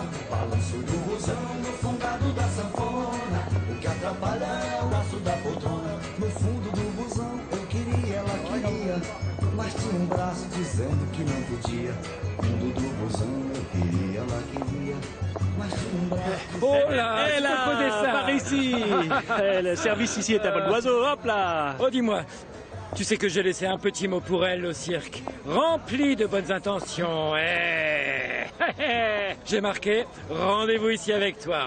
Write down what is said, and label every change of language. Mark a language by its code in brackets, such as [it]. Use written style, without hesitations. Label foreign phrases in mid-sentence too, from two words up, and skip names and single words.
[pt] No balanço do busão, no fungado da sanfona, o que atrapalha é o braço da poltrona. No fundo do busão, eu queria, ela queria, mas tinha braço dizendo que não podia. Fundo do busão, eu queria, ela queria, mas tinha braço. [fr] Oh là, par ici. Le service ici est à vol d'oiseau, hop là. Oh, dis-moi, tu sais que j'ai laissé un petit mot pour elle au cirque, rempli de bonnes intentions. J'ai marqué rendez-vous ici avec toi.